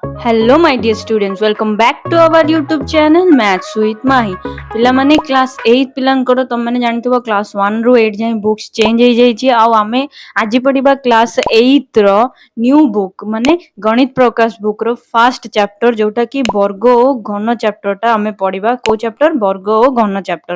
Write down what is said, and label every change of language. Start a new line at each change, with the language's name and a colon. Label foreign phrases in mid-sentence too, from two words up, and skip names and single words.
English: Hello my dear students, welcome back to our YouTube channel Maths with Mahi.
Odia: ପିଲାମାନେ କ୍ଲାସ୍ 8 ପିଲାଙ୍କର ତମମାନେ ଜାଣିଥିବ କ୍ଲାସ୍ 1 ରୁ 8 ଯାଏଁ
English: books change
Odia: ହେଇଯାଇଛି ଆଉ ଆମେ ଆଜି ପଢିବା କ୍ଲାସ୍ 8 ର
English: new book
Odia: ମାନେ ଗଣିତ ପ୍ରକାଶ ବୁକ୍ ର
English: first chapter
Odia: ଯୋଉଟା କି ବର୍ଗ ଓ ଘନ ଚାପ୍ଟରଟା ଆମେ ପଢିବା। କୋଉ ଚାପ୍ଟର? ବର୍ଗ ଓ ଘନ ଚାପ୍ଟର।